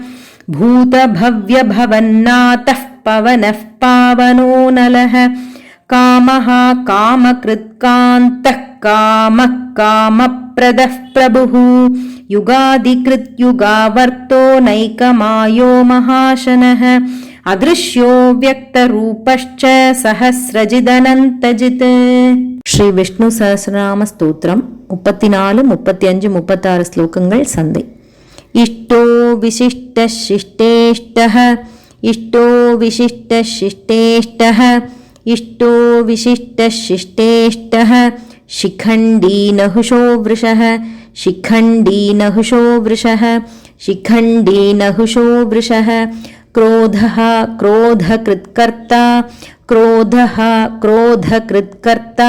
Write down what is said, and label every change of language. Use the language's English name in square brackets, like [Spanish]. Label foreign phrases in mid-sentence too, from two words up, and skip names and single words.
[Sanskrit] भूतभव्यभवन्नाथः पवनः पावनो नलः कामः कामकृत्कान्तः कामः कामप्रदः प्रभुः युगादिकृत्युगावर्तो नैकमायो महाशनः अदृश्यो व्यक्तरूपश्च सहस्रजिदनन्तजित्. [Tamil] ஸ்ரீ விஷ்ணு சஹஸ்ரநாம ஸ்தோத்திரம் 34, 35, 36 ஸ்லோகங்கள் சந்தை. [Sanskrit] इष्टो विशिष्टशिष्टेष्टः इष्टो विशिष्टशिष्टेष्टः इष्टो विशिष्टशिष्टेष्टः शिखण्डी नहुषो वृषः शिखण्डी नहुषो वृषः शिखण्डी नहुषो वृषः क्रोधः क्रोधकृत्कर्ता क्रोधः क्रोधकृत्कर्ता